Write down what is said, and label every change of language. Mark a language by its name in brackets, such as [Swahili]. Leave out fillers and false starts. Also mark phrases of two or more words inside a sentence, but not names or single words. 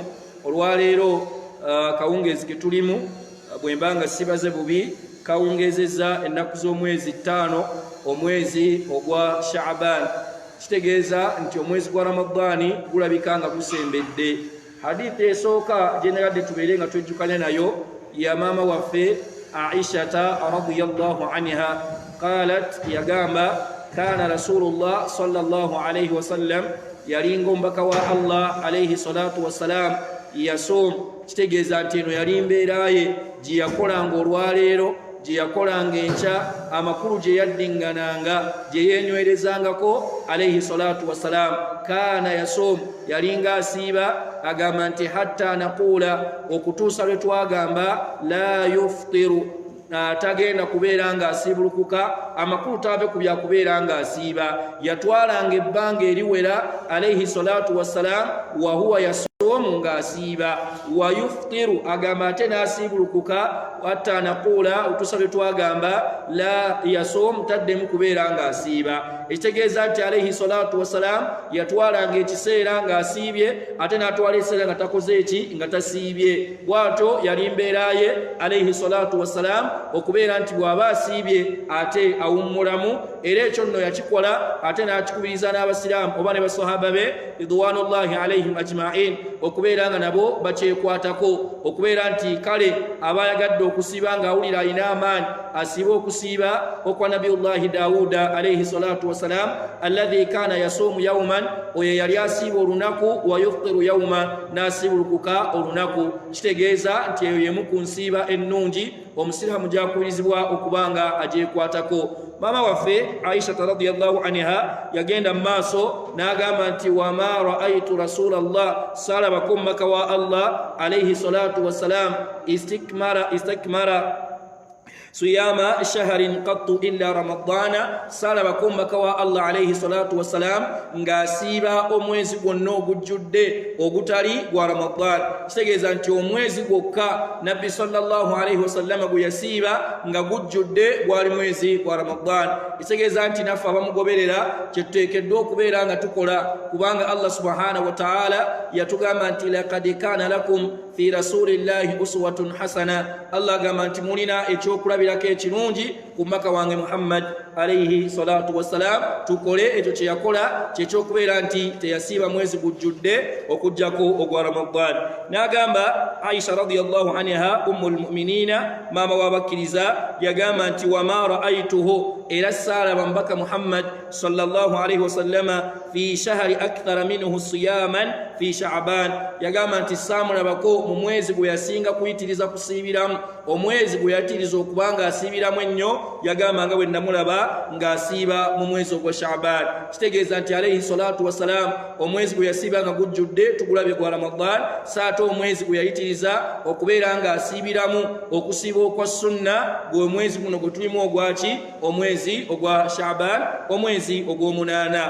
[Ganda] Olwaleero kawungeezi ke tulimu bwe mba nga sibaze bubi kawungeezezza ennaku z'omwezi 5 omwezi ogwa Sha'ban. Kitegeeza nti omwezi gwa Ramadani gulabika nga gusembedde. Hadithi esooka gye nagadde tubeere nga twejjukanya nayo ya maama waffe Aishata [Arabic] رضي الله عنها. Qalat, yagamba كان رسول الله صلى الله عليه وسلم, [Ganda] yalinga omubaka wa Allah [Arabic] عليه الصلاة والسلام يصوم. [Ganda] Kitegeeza nti eno yali mbeera ye gye yakolanga olwaleero, gye yakolanga enkya, amakulu gye yaddingananga, gye yeenywerezangako [Arabic] عليه الصلاة والسلام. كان يصوم, [Ganda] yalinga asiiba. Agamba nti [Arabic] حتى نقول, [Ganda] okutuusa lwe twagamba [Arabic] لا يفطر, [Ganda] tagenda kubeera nga asiibulukuka, amakulu taave ku byakubeera nga asiiba. Yatwalanga ebbanga eriwera [Arabic] عليه الصلاة والسلام وهو يصوم [Ganda] nga asiiba. [Arabic] ويفطر, [Ganda] agamba ate n'asiibulukuka [Arabic] حتى نقول, [Ganda] okutuusa lwe twagamba [Arabic] لا يصوم, [Ganda] taddemu kubeera nga asiiba. Ekitegeeza nti [Arabic] عليه الصلاة والسلام [Ganda] yatwalanga ekiseera nga asiibye ate n'atwala ekiseera nga takoze eki, nga tasiibye. Bw'atyo yali mbeera ye [Arabic] عليه الصلاة والسلام [Ganda] okubeera nti bw'aba asiibye ate awummulamu. Era ekyo nno yakikola ate n'akikubiriza n'abasiraamu oba ne basahaba be [Arabic] رضوان الله عليهم أجمعين [Ganda] okubeera nga nabo bakyekwatako, okubeera nti kale aba ayagadde okusiiba ng'awulira alina amaanyi asiibe okusiiba okwa [Arabic] نبي الله داود عليه الصلاة والسلام الذي كان يصوم يوما, [Ganda] oyo yali asiiba olunaku [Arabic] ويفطر يوما, [Ganda] n'asiibulukuka olunaku. Kitegeeza nti eyo yemu ku nsiiba ennungi omusiraamu gyakubirizibwa okubanga agyekwatako. Maama waffe [Arabic] Aisha رضي الله عنها [Ganda] yagenda mu maaso n'agamba nti [Arabic] وما رأيت رسول الله, [Ganda] salabako omubaka wa Allah [Arabic] عليه الصلاة والسلام استكمل صيام شهر قط إلا رمضان, [Ganda] salabako omubaka wa Allah [Arabic] عليه الصلاة والسلام [Ganda] ng'asiiba omwezi gwonna ogujjudde ogutali gwa Ramadan. Kitegeeza nti omwezi gwokka nabbi [Arabic] صلى الله عليه وسلم [Ganda] gwe yasiiba nga gujjudde gwali mwezi gwa Ramadan. Kitegeeza nti naffe abamugoberera kyetuteekeddwa okubeera nga tukola, kubanga Allah [Arabic] سبحانه وتعالى [Ganda] yatugamba nti [Arabic] لقد كان لكم في رسول الله أسوة حسنة. [Ganda] Allah agamba nti mulina ekyokulabirako ekirungi ku mubaka wange Muhammad [Arabic] عليه الصلاة والسلام. [Ganda] Tukole ekyo kye yakola kyekyokubeera nti teyasiiba mwezi gujjudde okujjako ogwa Ramadan. [Arabic] N'agamba Aisha رضي الله عنها أم المؤمنين, [Ganda] maama w'abakkiriza, yagamba nti [Arabic] وما رأيته, [Ganda] era saalaba mubaka Muhammad [Arabic] صلى الله عليه وسلم في شهر أكثر منه صياما في شعبان. [Ganda] Yagamba nti saamulabako mu mwezi gwe yasinga kuyitiriza kusiibiramu, omwezi gwe yatiriza okubanga asiibiramu ennyo, yagamba nga bwe namulaba ng'asiiba mu mwezi ogwa Sha'ban. Kitegeeza nti [Arabic] عليه الصلاة والسلام [Ganda] omwezi gwe yasiiba nga gujjudde tugulabye gwa Ramadan, saate omwezi gwe yayitiriza okubeera ng'asiibiramu okusiiba okwa sunna gwe mwezi guno gwe tulimu ogwaki, omwezi ogwa Sha'ban, omwezi ogw'omunaana.